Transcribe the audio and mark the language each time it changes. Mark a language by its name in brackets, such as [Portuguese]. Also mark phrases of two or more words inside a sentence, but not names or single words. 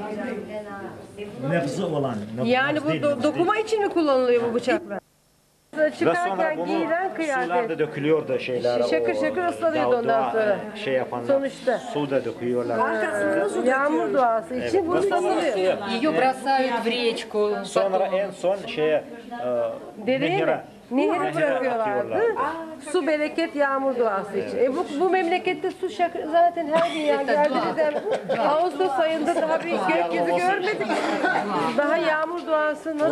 [Turkish] nefzi olan. Yani bu dokuma için mi kullanılıyor bu bıçaklar? Ve sonra Çıkarken bunu giyilen sular kıyafet. da dökülüyordu şeyler. Şakır şakır ıslanıyordu ondan sonra. Şey yapanlar. Sonuçta. Su da döküyorlar. Yağmur duası için bu ıslanılıyor. [Russian] ее бросают в речку. [Turkish] Sonra en son şeye Dereye mi? Nehre bırakıyorlardı. Su bereket yağmur duası için. Bu memlekette su zaten her gün ya geldiğimizden Ağustos ayında daha bir gökyüzü görmedik. Daha yağmur duası nasıl?